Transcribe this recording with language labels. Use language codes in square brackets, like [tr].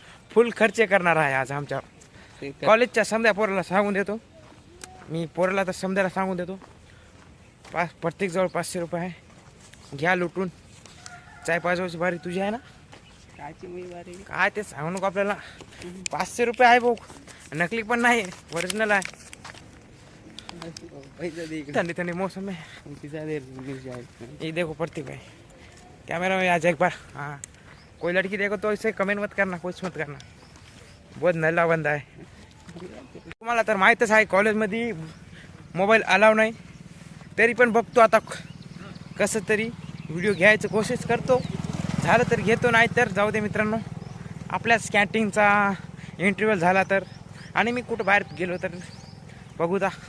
[mr] फुल खर्च करणार आहे आज आमच्या कॉलेजच्या. समजा पोराला सांगून देतो मी, पोराला तर समजायला सांगून देतो. प्रत्येक जवळ 500 रुपये आहे. घ्या लुटून. चाय पाजवायची बारी तुझी आहे ना? काय ते सांगू नको आपल्याला. 500 रुपये आहे भाऊ, नकली पण नाही, ओरिजिनल आहे. [hi] ठंडी मौसम में ये देखो प्रतीक भाई, कैमरा में आ जाए एक बार. हाँ, कोई लड़की देखो तो इसे कमेंट मत करना, कुछ मत करना. बहुत नल्ला बंदा [mr] आहे. तुम्हाला तर माहीतच आहे कॉलेजमध्ये मोबाईल अलाव नाही. तरी पण बघतो आता कसं तरी व्हिडिओ घ्यायचं कोशिश करतो. झालं तर घेतो, नाही तर जाऊ दे मित्रांनो. आपल्याच कॅन्टीनचा इंटरव्ह्यू झाला तर, आणि मी कुठं बाहेर गेलो तर बघू दा.